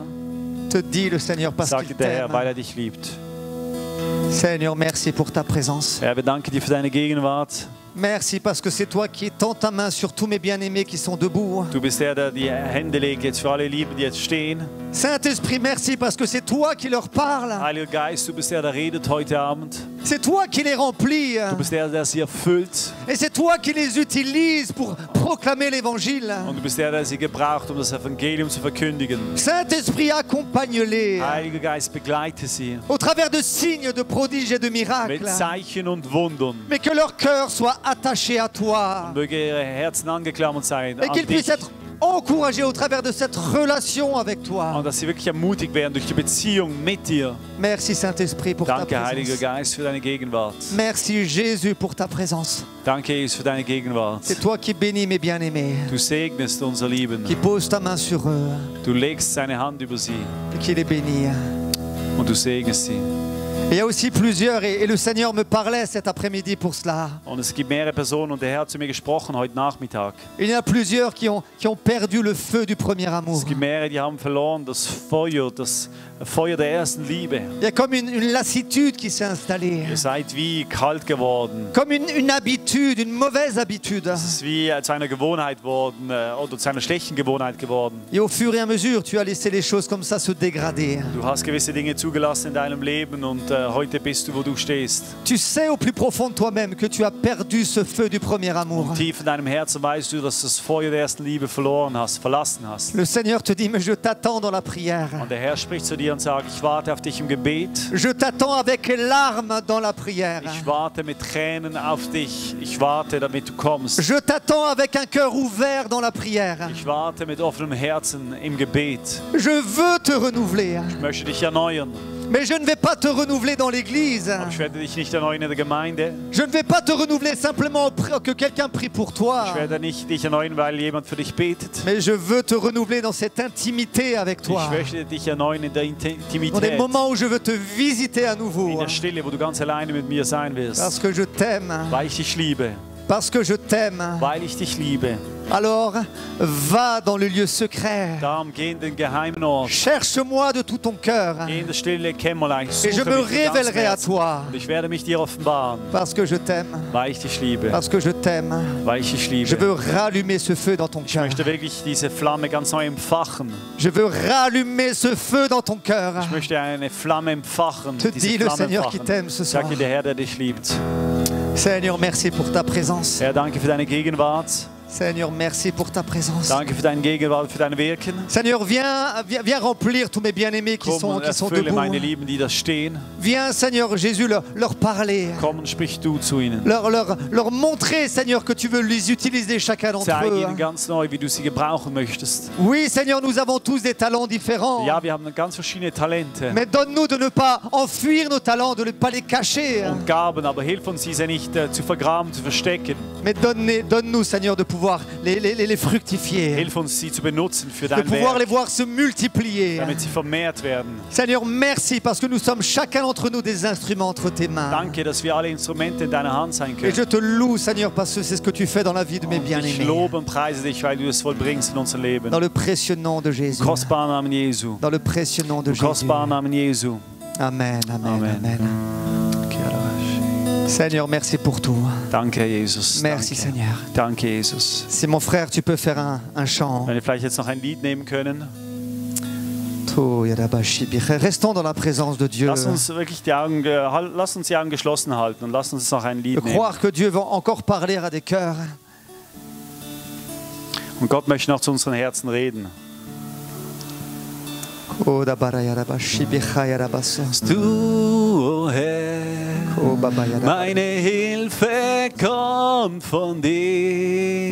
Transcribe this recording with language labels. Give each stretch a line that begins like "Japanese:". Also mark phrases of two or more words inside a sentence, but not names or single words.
French: Te dit le Seigneur parce
German: Sagt
French: qu'il
German: dir der Herr, weil
French: t'aime.
German: er dich liebt.
French: Seigneur, merci pour ta présence.
German: Herr, wir danken dir für deine Gegenwart.
French: Merci parce que c'est toi qui tends ta main sur tous mes bien-aimés qui sont debout.
German: Du bist der, der die Hände legt jetzt für alle Lieben, die jetzt stehen.
French: Saint-Esprit, merci parce que c'est toi qui leur parles.
German: Heiliger Geist, du bist der, der redet heute Abend.
French: C'est toi qui les remplis.
German: Du bist der, der sie erfüllt.
French: Et c'est toi qui les utilises pour proclamer l'évangile.
German: Und du bist der, der sie gebraucht, um das Evangelium zu verkündigen.
French: Saint-Esprit, accompagne-les
German: Heiliger Geist, begleite sie
French: au travers de signes, de prodiges et de
German: mit
French: miracles.
German: Zeichen und Wundern.
French: Mais que leur cœur soit attaché à toi.
German: Möge ihre Herzen angeklammert sein
French: Et
German: an
French: qu'ils
German: dich.
French: puissent être encouragés au travers de cette relation avec toi.
German: Und dass sie wirklich ermutigt werden durch die Beziehung mit dir.
French: Merci Saint-Esprit pour ta
German: Danke, Heiliger
French: présence.
German: Geist, für deine Gegenwart.
French: Merci Jésus pour ta présence.
German: Danke, Jesus, für deine Gegenwart.
French: C'est toi qui bénis mes bien-aimés,
German: Du segnest unsere Lieben.
French: qui poses ta main sur eux
German: Du legst seine Hand über sie
French: et qui les bénis.
German: und du segnest sie.
French: Et il y a aussi plusieurs, et le Seigneur me parlait cet après-midi pour cela.
German: Und es gibt mehrere Personen und der Herr hat zu mir gesprochen heute Nachmittag.
French: Il y en a plusieurs qui ont perdu le feu du premier amour.
German: Es gibt mehrere, die haben verloren das Feuer der ersten Liebe.
French: Il y a comme une lassitude qui s'est installée,
German: Ihr seid wie kalt geworden.
French: comme une habitude, une mauvaise habitude.
German: Es ist wie zu einer Gewohnheit geworden oder zu einer schlechten Gewohnheit geworden.
French: Et au fur et à mesure, tu as laissé les choses comme ça se dégrader.
German: Du hast gewisse Dinge zugelassen in deinem Leben und heute bist du, wo du stehst.
French: Tu sais au plus profond de toi-même que tu as perdu ce feu du premier amour.
German: Tief in deinem Herzen weißt du, dass du das Feuer der ersten Liebe verlassen hast.
French: Le Seigneur te dit, mais je t'attends dans la prière.
German: Und der Herr spricht zu dir und sagt, ich warte auf dich im Gebet.
French: Je t'attends avec larmes dans la prière.
German: Ich warte mit Tränen auf dich. Ich warte, damit du kommst.
French: Je t'attends avec un cœur ouvert dans la prière.
German: Ich warte mit offenem Herzen im Gebet.
French: Je veux te renouveler.
German: Ich möchte dich erneuern.
French: Mais je ne vais pas te renouveler dans l'église.
German: Aber ich werde dich nicht erneuern in der Gemeinde.
French: Je ne vais pas te renouveler simplement que quelqu'un prie pour toi.
German: Ich werde nicht dich erneuern, weil jemand für dich betet.
French: Mais je veux te renouveler dans cette intimité avec toi.
German: Ich möchte dich erneuern in der
French: Dans des
German: Intimität.
French: moments où je veux te visiter à
German: In
French: nouveau.
German: der Stille, wo du ganz alleine mit mir sein wirst.
French: Parce que je t'aime.
German: Weil ich dich liebe.
French: Parce que je t'aime.
German: Weil ich dich liebe.
French: Alors, va dans le lieu secret.
German: Darum geh in den geheimen Ort.
French: Cherche-moi de tout ton cœur.
German: Geh in das stille Kämmerlein.
French: Et je
German: Suche
French: me
German: mich mit ganzem
French: révélerai à
German: Herzen.
French: toi.
German: Und ich werde mich dir offenbaren.
French: Parce que je t'aime.
German: Weil ich dich liebe.
French: Parce que je t'aime.
German: Weil ich dich
French: Je
German: liebe.
French: veux rallumer ce feu dans ton
German: Ich
French: cœur.
German: möchte wirklich diese Flamme ganz neu entfachen.
French: Je veux rallumer ce feu dans ton cœur.
German: Ich möchte eine Flamme entfachen.
French: Te
German: Diese
French: dis le
German: Flamme
French: Seigneur qui
German: entfachen.
French: t'aime ce soir.
German: Sag dir der Herr, der dich liebt.
French: Seigneur, merci pour ta présence.
German: Herr, danke für deine Gegenwart.
French: Seigneur, merci pour ta présence.
German: Danke für deine Gegenwart, für dein Wirken.
French: Seigneur, viens remplir tous mes bien-aimés qui
German: Komm
French: sont
German: und erfülle
French: debout.
German: meine Lieben, die da stehen.
French: Viens, Seigneur Jésus, leur parler.
German: Komm und sprich du zu ihnen.
French: Leur montrer, Seigneur, que tu veux les utiliser chacun d'entre
German: Zeige
French: eux.
German: ihnen ganz neu, wie du sie gebrauchen möchtest.
French: Oui, Seigneur, nous avons tous des talents différents.
German: Ja, wir haben ganz verschiedene Talente
French: Mais donne-nous de ne pas enfuir nos talents, de ne pas les cacher.
German: und Gaben, aber hilf uns, diese nicht zu vergraben, zu verstecken.
French: Mais donne-nous, Seigneur, de pouvoir les fructifier.
German: Hilf uns, sie zu benutzen für
French: De
German: dein
French: pouvoir les
German: Werk,
French: voir se multiplier.
German: damit sie vermehrt werden.
French: Seigneur, merci parce que nous sommes chacun d'entre nous des instruments entre tes mains.
German: Danke, dass wir alle Instrumente in deiner Hand sein
French: Et
German: können.
French: je te loue, Seigneur, parce que c'est ce que tu fais dans la vie de mes
German: Ich
French: bien-aimés.
German: lobe und preise dich, weil du es vollbringst in unser Leben.
French: Dans le précieux nom de Jésus.
German: Im kostbaren Namen Jesu.
French: Dans le précieux nom de
German: Im
French: Jésus.
German: kostbaren Namen Jesu.
French: Amen, amen,
German: Amen.
French: amen. Seigneur, merci pour tout.
German: Danke, Herr Jesus.
French: Merci,
German: Danke.
French: Seigneur.
German: Danke, Jesus.
French: Si mon frère, tu peux faire un chant.
German: Wenn wir vielleicht jetzt noch ein Lied nehmen können.
French: Restons dans la présence de Dieu.
German: Lass uns wirklich die Augen, lass uns die Augen geschlossen halten und lass uns noch ein
French: De
German: Lied nehmen.
French: croire que Dieu va encore parler à des cœurs.
German: Und Gott möchte noch zu unseren Herzen reden. Oh, Du, oh Herr, meine Hilfe kommt von dir.